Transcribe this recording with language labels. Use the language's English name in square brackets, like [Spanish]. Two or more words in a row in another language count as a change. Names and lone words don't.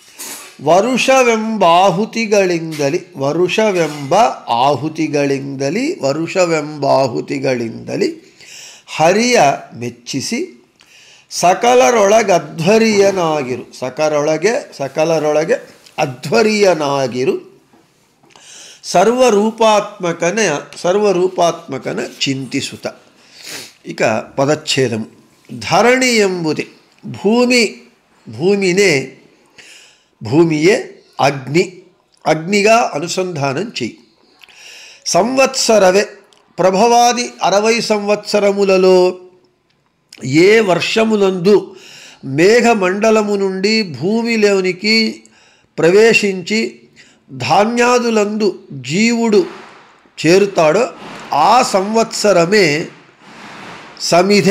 [Kannada] ವರುಷವೆಂಬಾಹುತಿಗಳಿಂದಲಿ ವರುಷವೆಂಬಾಹುತಿಗಳಿಂದಲಿ ಹರಿಯ ಮೆಚ್ಚಿಸಿ ಸಕಲರೊಳಗಧ್ವರ್ಯನಾಗಿರು ಸಕಲರೊಳಗೆ ಅಧ್ವರ್ಯನಾಗಿರು ಸರ್ವರೂಪಾತ್ಮಕನ ಚಿಂತಿಸುತ್ತ. [Telugu] ఇక పదచ్ఛేదం. ధరణి ಎಂಬುದೇ భూమియే అగ్నిగా అనుసంధానం చెయ్యి. సంవత్సరవే ప్రభవాది 60 సంవత్సరములలో ఏ వర్షములందు మేఘమండలము నుండి భూమిలోనికి ప్రవేశించి ధాన్యాదులందు జీవుడు చేరుతాడో ఆ సంవత్సరమే సమిధె.